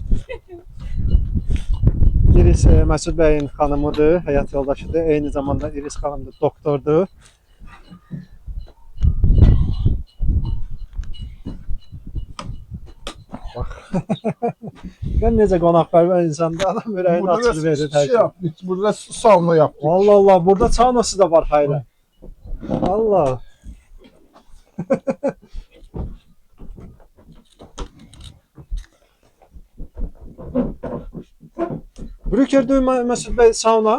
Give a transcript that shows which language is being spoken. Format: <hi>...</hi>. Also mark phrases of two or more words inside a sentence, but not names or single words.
<az>Iris Məsud bəyin xanımıdır, həyat yoldaşıdır. Eyni zamanda Iris xanım da doktordur. Bax. Gör necə qonaqpərvər insandır. Adam ürəyini Burada açıq verir da hər şey şey.</az> <tr>yaptık. Burada sauna yaptık. Allah, burada saunası da var hayra. Allah.</tr> <az>Brüker'de Məsud bəy sauna</az>